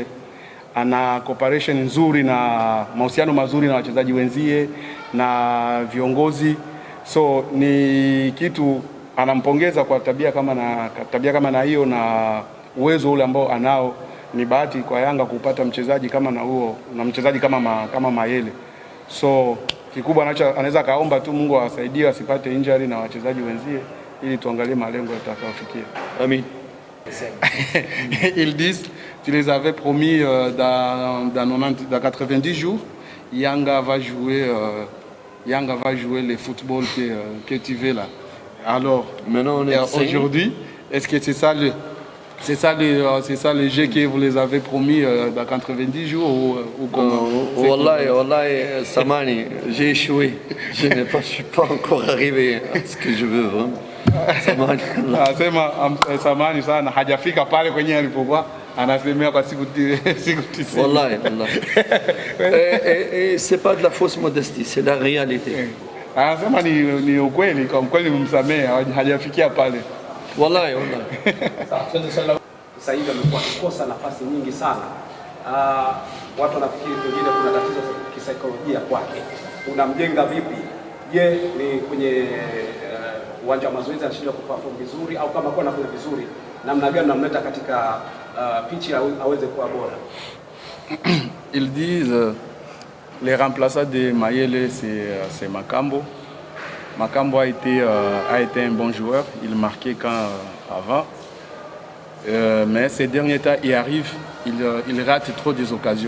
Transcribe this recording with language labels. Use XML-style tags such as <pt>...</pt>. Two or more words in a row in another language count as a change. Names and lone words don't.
<sw>Ana cooperation nzuri na mahusiano mazuri na wachezaji wenzie na viongozi, so ni kitu anampongeza kwa tabia kama na hiyo na uwezo ule ambao anao. Ni bahati kwa Yanga kupata mchezaji kama na mchezaji kama Mayele. So kikubwa anaweza kaomba tu Mungu awasaidie asipate injury na wachezaji wenzie ili tuangalie malengo yatakayofikia. Amin.</sw> <fr>Ils disent, tu les avais promis dans 90 jours, Yanga va jouer le football que tu veux là. Alors, maintenant aujourd'hui, est-ce que c'est ça le jeu que vous les avez promis dans 90 jours ou comment? Wallahi, Samani, j'ai échoué. Je ne suis pas encore arrivé à ce que je veux vraiment.</fr> <sw>Samani sana hajafika pale kwenye alipokuwa anasemea kwa siku 90. Wallahi.</sw> <fr>Et c'est pas de la fausse modestie, c'est la réalité.</fr> <sw>Anasema ni ukweli, kwa kweli msamea hajafikia pale. Wallahi. Sasa hivi amekuwa akikosa nafasi nyingi sana. Watu wanafikiri pengine kuna tatizo kisaikolojia kwake. Unamjenga vipi? Je, ni kwenye uwanja wa mazoezi anashindwa kuperform vizuri, au kama kwa anafanya vizuri namna gani unamleta katika pitch aweze kuwa bora?</sw> <fr>Ils disent les remplaçants de Mayele c'est Makambo. Makambo a été un bon joueur, il marquait avant. Mais ces derniers temps, il rate trop des occasions.</fr>